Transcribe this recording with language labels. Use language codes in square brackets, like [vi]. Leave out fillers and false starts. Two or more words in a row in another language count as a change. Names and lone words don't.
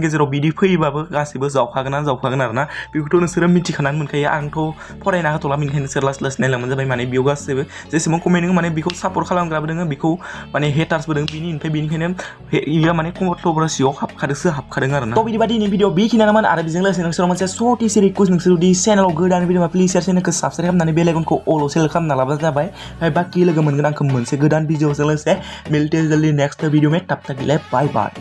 [brx] गेजेराव बिदि फैयोबाबो गासैबो जावखागोन आरोना बेखौथ' नोंसोरो मिथिखानानै मोनखायो आंथ' फरायना होथ'ला बेनिखायनो नोंसोर लासै नायलांबानो जाबाय माने बेयाव गासैबो जेसेबां कमेन्ट दङ माने बेखौ सापर्ट खालामग्राबो दङ बेखौ माने हेटार्सबो दङ बेनिखायनो बेयो माने कन्ट्रभार्सियाव हाबखादों आरोना थ' बिदिबा दिनै भिडिअ बेखिनियानोमोन आरो बेजों लोगोसे नोंसोराव मोनसे सर्ट इसे रिक्वेस्ट नोंसोर जुदि चेनेलाव गोदान भिडिअ प्लिज चेनेलखौ साबसक्राइब खालामनानै [en] bell iconखौ all select [brx] खालामना लाबानो जाबाय ओमफ्राय बाखि लोगो मोनगोन आंखौ मोनसे गोदान भिडिअजों लोगोसे [hi] मिलते जल्दी नेक्स्ट वीडियो में तब तक के लिए बाय बाय।